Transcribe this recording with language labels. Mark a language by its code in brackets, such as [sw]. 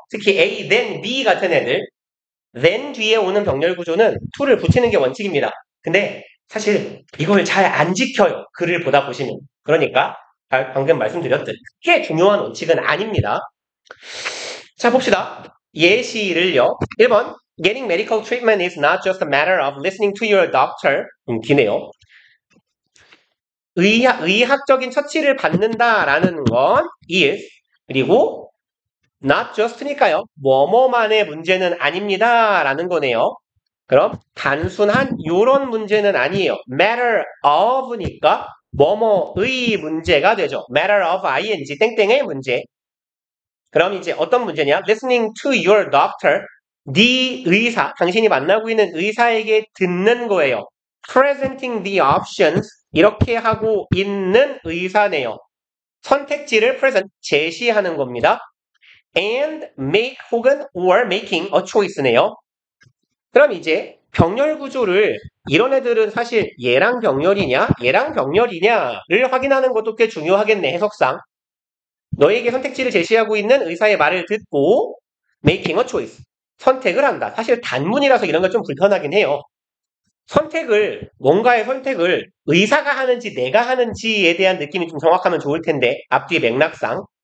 [ko] 특히 A, then, B 같은 애들. then 뒤에 오는 병렬 구조는 to를 붙이는 게 원칙입니다. 근데 사실 이걸 잘 안 지켜요. 글을 보다 보시면. 그러니까 방금 말씀드렸듯 크게 중요한 원칙은 아닙니다. 자, 봅시다. 예시를요. 1번. [en] Getting medical treatment is not just a matter of listening to your doctor. [ko] 기네요. 의학적인 처치를 받는다라는 건 is. 그리고 not just니까요. 뭐뭐만의 문제는 아닙니다라는 거네요. 그럼 단순한 요런 문제는 아니에요. matter of니까 뭐뭐의 문제가 되죠. matter of ing 땡땡의 문제. 그럼 이제 어떤 문제냐? [en] listening to your doctor. [ko] 네 의사, 당신이 만나고 있는 의사에게 듣는 거예요. [en] presenting the options. [ko] 이렇게 하고 있는 의사네요. 선택지를 present, 제시하는 겁니다. [en] and make 혹은 or making a choice네요. [ko] 그럼 이제 병렬 구조를 이런 애들은 사실 얘랑 병렬이냐, 얘랑 병렬이냐를 확인하는 것도 꽤 중요하겠네, 해석상. 너에게 선택지를 제시하고 있는 의사의 말을 듣고 [en] making a choice. [ko] 선택을 한다. 사실 단문이라서 이런 건 좀 불편하긴 해요. 뭔가의 선택을 의사가 하는지 내가 하는지에 대한 느낌이 좀 정확하면 좋을 텐데, 앞뒤 맥락상.